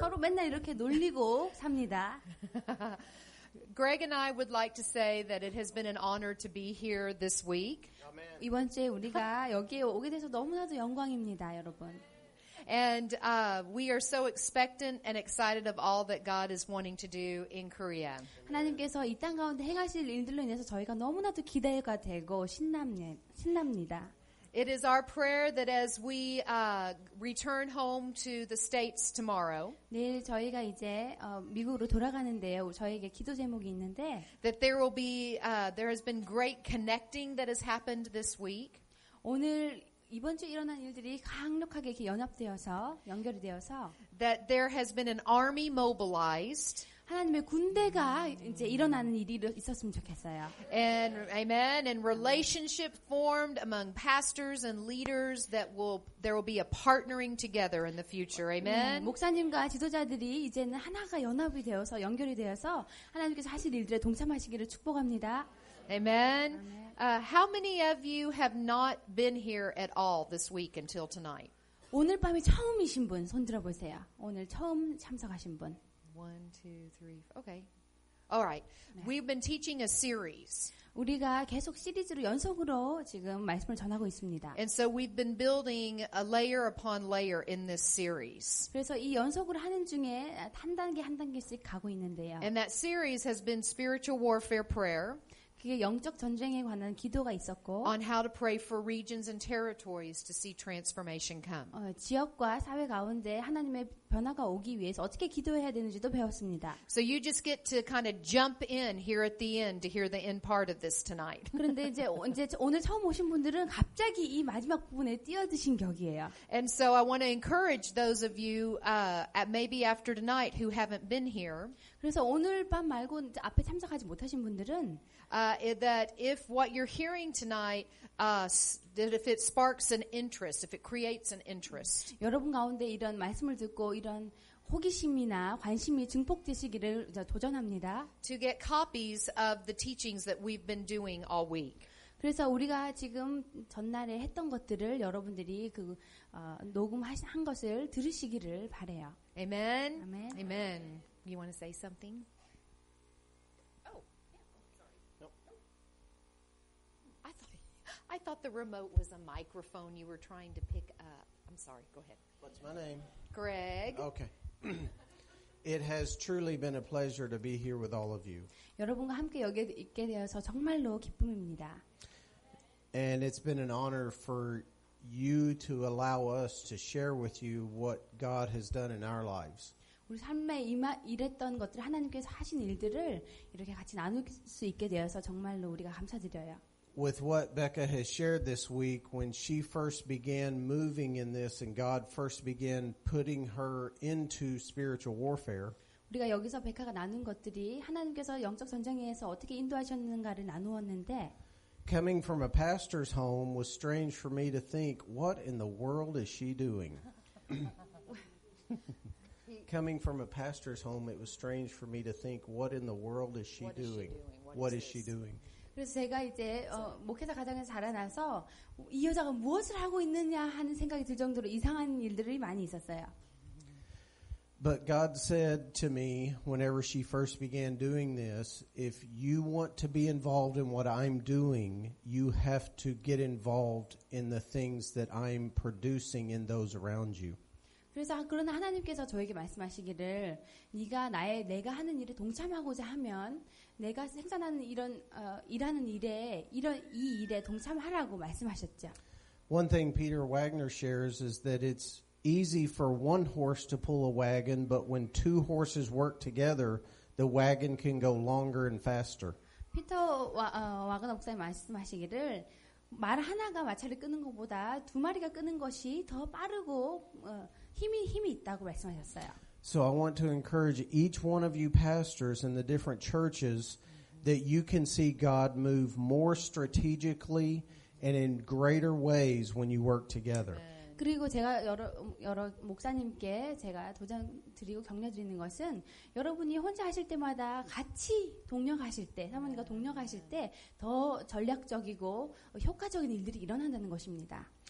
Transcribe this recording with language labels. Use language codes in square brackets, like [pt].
[ko] 서로 맨날 이렇게 놀리고 삽니다. [en] Greg and I would like to say that it has been an honor to be here this week. [ko] 이번 주에 우리가 여기에 오게 돼서 너무나도 영광입니다, 여러분. [en] And we are so expectant and excited of all that God is wanting to do in Korea. [ko] 하나님께서 이 땅 가운데 행하실 일들로 인해서 저희가 너무나도 기대가 되고 신납니다. [en] It is our prayer that as we return home to the States tomorrow, [ko] 내일 저희가 이제 미국으로 돌아가는데요. 저희에게 기도 제목이 있는데 [en] that there has been great connecting that has happened this week. [ko] 오늘 이번 주 일어난 일들이 강력하게 이렇게 연결이 되어서 [en] that there has been an army mobilized. [ko] 하나님의 군대가 이제 일어나는 일이 있었으면 좋겠어요. [en] And amen. And relationship formed among pastors and leaders that there will be a partnering together in the future. Amen. [ko] 목사님과 지도자들이 이제는 하나가 연합이 되어서 연결이 되어서 하나님께서 하실 일들에 동참하시기를 축복합니다. [en] Amen. How many of you have not been here at all this week until tonight? [ko] 오늘 밤이 처음이신 분 손 들어 보세요. 오늘 처음 참석하신 분. [en] 1, 2, 3. Okay. All right. 네. We've been teaching a series. [ko] 우리가 계속 시리즈로 연속으로 지금 말씀을 전하고 있습니다. [en] And so we've been building a layer upon layer in this series. [ko] 그래서 이 연속으로 하는 중에 한 단계 한 단계씩 가고 있는데요. [en] And that series has been spiritual warfare prayer. [ko] 그게 영적 전쟁에 관한 기도가 있었고 [en] on how to pray for regions and territories to see transformation come. [ko] 지역과 사회 가운데 하나님의 변화가 오기 위해서 어떻게 기도해야 되는지도 배웠습니다. [en] So you just get to kind of jump in here at the end to hear the end part of this tonight. [ko] 그런데 이제 오늘 처음 오신 분들은 갑자기 이 마지막 부분에 뛰어드신 격이에요. [en] And so I want to encourage those of you maybe after tonight who haven't been here. [ko] 그래서 오늘 밤 말고 이제 앞에 참석하지 못하신 분들은 [en] that if what you're hearing tonight, that if it sparks an interest, if it creates an interest. [ko] 여러분 가운데 이런 말씀을 듣고 이런 호기심이나 관심이 증폭되시기를 도전합니다. [en] to get copies of the teachings that we've been doing all week. [ko] 그래서 우리가 지금 전날에 했던 것들을 여러분들이 녹음한 것을 들으시기를 바래요. [en] Amen. Amen. Amen. You want to say something? I thought the remote was a microphone you were trying to pick up. I'm sorry. Go ahead. What's my name? Greg. Okay. It has truly been a pleasure to be here with all of you. [ko] 여러분과 함께 여기에 있게 되어서 정말로 기쁨입니다. [en] And it's been an honor for you to allow us to share with you what God has done in our lives. [ko] 우리 삶에 일했던 것들 하나님께서 하신 일들을 이렇게 같이 나눌 수 있게 되어서 정말로 우리가 감사드려요. [en] With what Becca has shared this week, when she first began moving in this and God first began putting her into spiritual warfare, [ko] 우리가 여기서 백화가 나눈 것들이 하나님께서 영적 전쟁에서 어떻게 인도하셨는가를 나누었는데 [en] coming from a pastor's home was strange for me to think, what in the world is she doing? Coming from a pastor's home, it was strange for me to think, what in the world is she doing? What is she doing? [ko] 그래서 제가 이제 목회자 가정에서 자라나서 이 여자가 무엇을 하고 있느냐 하는 생각이 들 정도로 이상한 일들이 많이 있었어요. [en] But God said to me, whenever she first began doing this, if you want to be involved in what I'm doing, you have to get involved in the things that I'm producing in those around you. [ko] 그래서 그러나 하나님께서 저에게 말씀하시기를 내가 하는 일에 동참하고자 하면 내가 생산하는 일하는 일에 이 일에 동참하라고 말씀하셨죠. [en] One thing Peter Wagner shares is that it's easy for one horse to pull a wagon, but when two horses work together, the wagon can go longer and faster. [ko] 피터 와그너 목사님 말씀하시기를 말 하나가 마차를 끄는 것보다 두 마리가 끄는 것이 더 빠르고 힘이 있다고 말씀하셨어요. [en] So I want to encourage each one of you pastors in the different churches that you can see God move more strategically and in greater ways when you work together. [ko] 그리고 제가 여러 목사님께 제가 도전 드리고 격려 드리는 것은 여러분이 혼자 하실 때마다 같이 동력하실 때, 사모님과 동력하실 때 더 전략적이고 효과적인 일들이 일어난다는 것입니다.